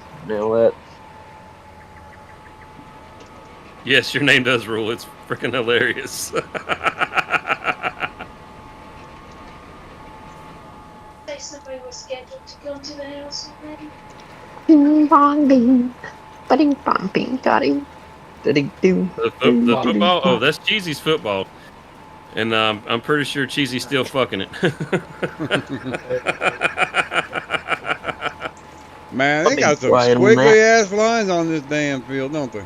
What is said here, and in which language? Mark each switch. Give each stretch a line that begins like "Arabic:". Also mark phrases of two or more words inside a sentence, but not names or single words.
English: Now that Yes, your name does rule. It's freaking hilarious. Say somebody was scheduled to come to the house already. Bing bong bing. Ba-ding bong bing. Got him. did he do? The football. Oh, that's Cheesy's football, and I'm pretty sure Cheesy's still fucking it. Man, they got some Quiet on squiggly that. ass lines on this damn field, don't they?